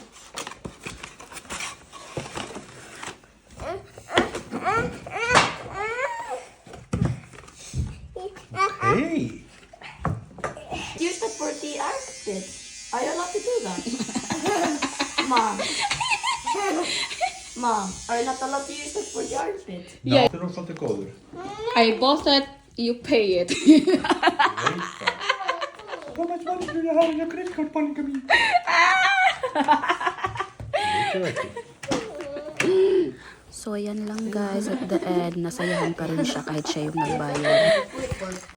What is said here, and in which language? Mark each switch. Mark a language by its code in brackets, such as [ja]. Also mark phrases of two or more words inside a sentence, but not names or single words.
[en] Hey! Use that for the outfit. Are you allowed to do that? Mom. Mom, are you not allowed to use that for the outfit? Yeah. [is] Þetta er nú svolítið góður. [en] I bought it, you pay it. [is] Ég veit það. [en] How much money do you have on your credit card, Monica mín? [is] Veitu ekki. [tl] So, ayan lang guys. [en] At the end, [tl] nasayahan pa rin siya kahit siya yung nagbayad.